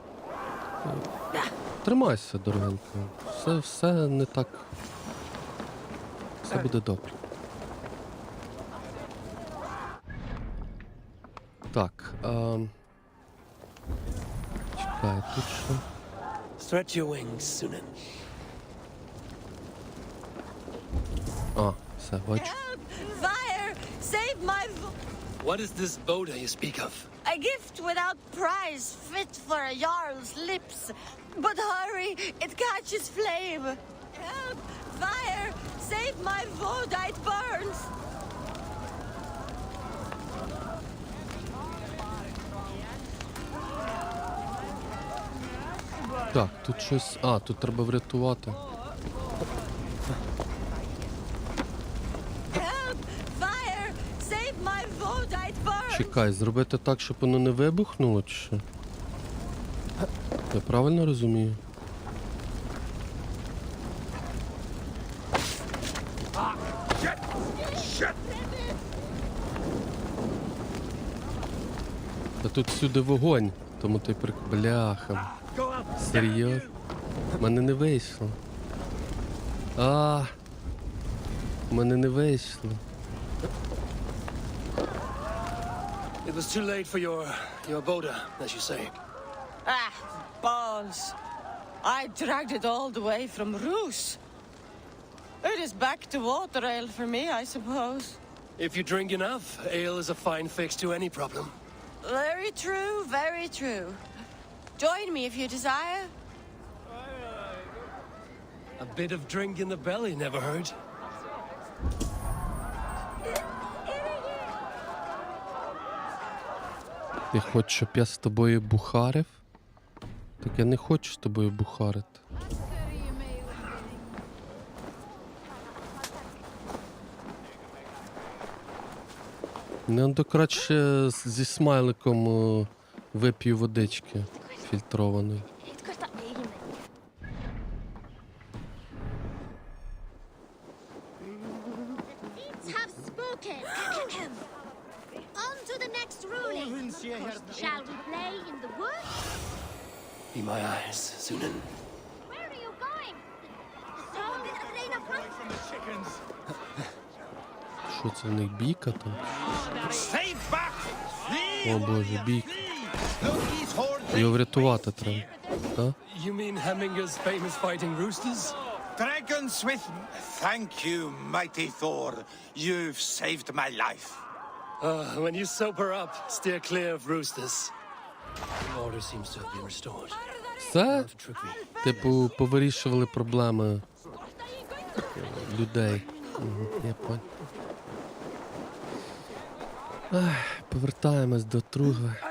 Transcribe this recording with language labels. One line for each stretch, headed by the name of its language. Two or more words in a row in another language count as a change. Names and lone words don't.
Ukrainian: Тримайся, дорогенька. Все не так. Все буде добре. Так. Чекай, тут що?
English: Stretch your wings, Sunan.
Ukrainian: А, все, бачу.
English: Fire! Save my... What is this Boda you speak of? A gift without price, fit for a Jarl's lips. But hurry, it catches flame. Help! Fire! Save my Voda, it burns!
Ukrainian: Так, тут щось... А, тут треба врятувати.
English: Help! Fire! Save my Voda, it burns!
Ukrainian: Чекай, зробити так, щоб воно не вибухнуло, чи що? Я правильно розумію? Та тут всюди вогонь, тому ти бляха. Серйозно? В мене не вийшло. В мене не вийшло.
English: It was too late for your Boda, as you say. Ah, balls. I dragged it all the way from Roos. It is back to water ale for me, I suppose. If you drink enough, ale is a fine fix to any problem. Very true, very true. Join me if you desire. A bit of drink in the belly never hurt.
Ukrainian: Ти хочеш, щоб я з тобою бухарив? Так я не хочу з тобою бухарити. Не, то краще зі смайликом вип'ю водички фільтрованої.
English: Have spoken. On to the next ruling. Shall we play in the woods? Be my eyes, Sunan. Where are you going? From the chickens.
Ukrainian: Що це в них, бійка там? О боже, бійка. Його врятувати треба, так?
English: You mean Hemminger's famous fighting roosters? Dragonsmith, thank you, mighty Thor. You've saved my life. When you sober up, steer clear of roosters. The order seems to have been restored.
Ukrainian: Все? Типу, повирішували проблеми людей.
Russian: Я понял.
Ukrainian: Повертаємось до Тругви.